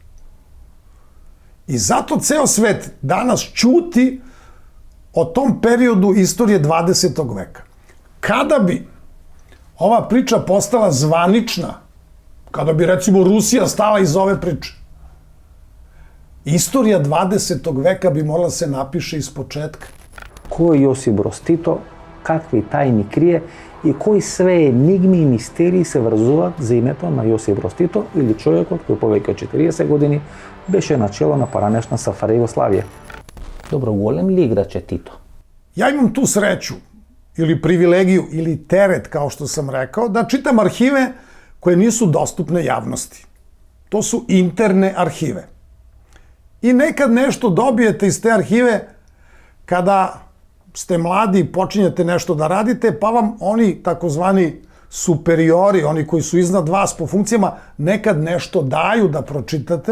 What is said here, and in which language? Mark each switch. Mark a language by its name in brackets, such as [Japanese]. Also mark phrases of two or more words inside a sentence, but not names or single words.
[Serbian] I zato ceo svet danas ćuti o tom periodu istorije 20. veka. Kada bi ova priča postala zvanična, kada bi recimo Rusija stala iz ove priče, istorija 20. veka bi morala se napiše iz početka. Ko je Josip Broz Tito, [Macedonian] какви тајни крие и кои све енигми и мистерии се врзуваат за името на Јосип Броз Тито или човекот кој повеќе од 40 години беше начело на поранешна СФР Југославија. Добро, голем ли играч е Тито? [Serbian] Ja imam tu sreću ili privilegiju ili teret, kao što sam rekao, da čitam arhive koje nisu dostupne javnosti. To su interne arhive. I nekad nešto dobijete iz te arhive kada ste mladi i počinjete nešto da radite, pa vam oni takozvani superiori, oni koji su iznad vas po funkcijama, nekad nešto daju da pročitate.